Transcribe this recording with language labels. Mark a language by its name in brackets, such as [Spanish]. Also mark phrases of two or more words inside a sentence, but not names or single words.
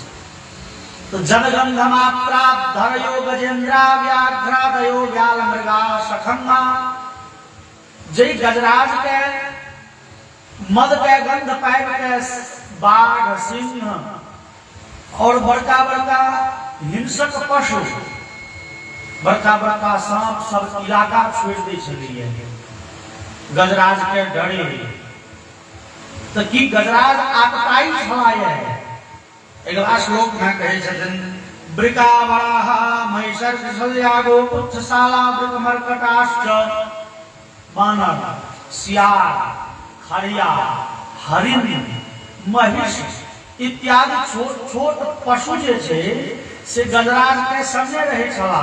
[Sanskrit] तो जनगंध मात्रा धरयो गजेन्द्रा व्याघ्रादयो व्याल मृगा सखंगा। [Maithili] जय गजराज के मद के गंध पाबि के बाघ, सिंह और बड़का बड़का हिंसक पशु, बड़का बड़का सांप सब इलाका छोड़ दै छलिए गजराज के डरे। तो की गजराज आतताई छलाए। अगला श्लोक में कहे छथिन, [Sanskrit] वृका वराह महिषर शल्या गोपुच्छशाला वृक मर्कटाश्च। [Maithili] बानर, सियार, खरिया, हरिण, महिष इत्यादि छोट छोट पशु जे छै से गजराज के संगे रहै छला।